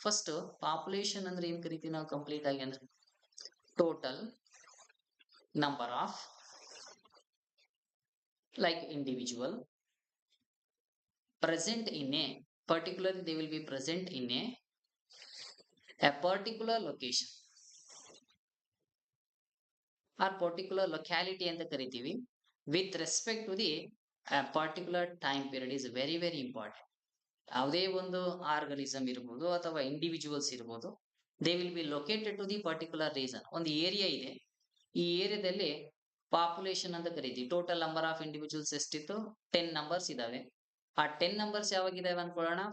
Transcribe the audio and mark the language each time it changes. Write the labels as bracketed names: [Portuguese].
[English] first population [Kannada] ಅಂದ್ರೆ ಏನ್ ಕರಿತೀವಿ ನಾವು [English] complete ಆಗಿ ಅಂದ್ರೆ total number of like individual present in a particularly they will be present in a A particular location or particular locality [Kannada] ಅಂತ ಕರಿತೀವಿ. [English] With respect to the a particular time period is very very important. [Kannada] ಯಾವುದೇ ಒಂದು organism ಇರ್ಬೋದು ಅಥವಾ individuals ಇರ್ಬೋದು, [English] They will be located to the particular reason. [Kannada] ಒಂದು area ಇದೆ, ಈ ಏರಿಯಾದಲ್ಲಿ ಪಾಪ್ಯುಲೇಷನ್ ಅಂತ ಕರಿತೀವಿ. ಟೋಟಲ್ ನಂಬರ್ ಆಫ್ ಇಂಡಿವಿಜುವಲ್ಸ್ ಎಷ್ಟಿತ್ತು? 10 ನಂಬರ್ಸ್ ಇದಾವೆ. ಆ 10 ನಂಬರ್ಸ್ ಯಾವಾಗಿದಾವೆ ಅನ್ಕೊಳ್ಳೋಣ.